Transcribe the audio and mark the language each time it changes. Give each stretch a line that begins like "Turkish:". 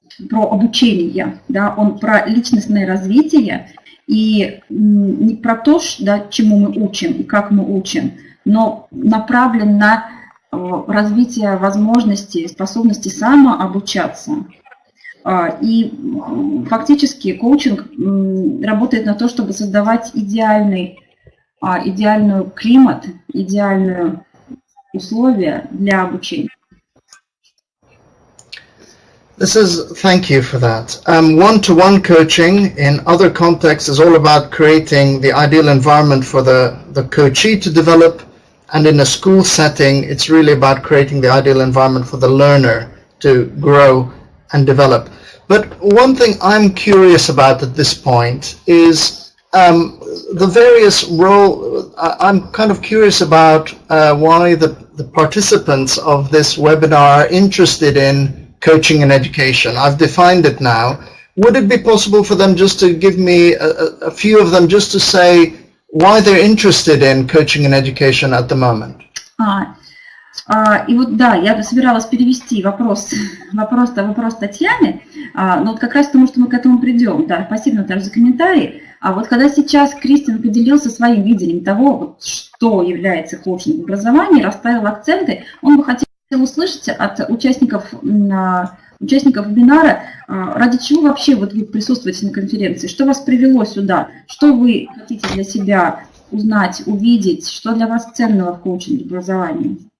Russian: обучение, да, он про личностное развитие и не про то, да, чему мы учим и как мы учим, но направлен на развитие возможностей, способностей самообучаться. И фактически коучинг работает на то, чтобы создавать идеальный климат, идеальные условия для обучения.
English: Thank you for that. One-to-one coaching in other contexts is all about creating the ideal environment for the coachee to develop, and in a school setting, it's really about creating the ideal environment for the learner to grow and develop. But one thing I'm curious about at this point is the various role. I'm kind of curious about why the participants of this webinar are interested in coaching and education. I've defined it now. Would it be possible for them just to give me a few of them just to say why they're interested in coaching and education at the moment?
Russian: И вот да, я собиралась перевести вопрос Татьяны, но вот как раз потому, что мы к этому придем. Да, спасибо, Наташа, за комментарии. А вот когда сейчас Кристиан поделился своим видением того, вот, что является коучингом в образовании, расставил акценты, он бы хотел услышать от участников вебинара, ради чего вообще вот вы присутствуете на конференции, что вас привело сюда, что вы хотите для себя узнать, увидеть, что для вас ценного в коучинге в образовании.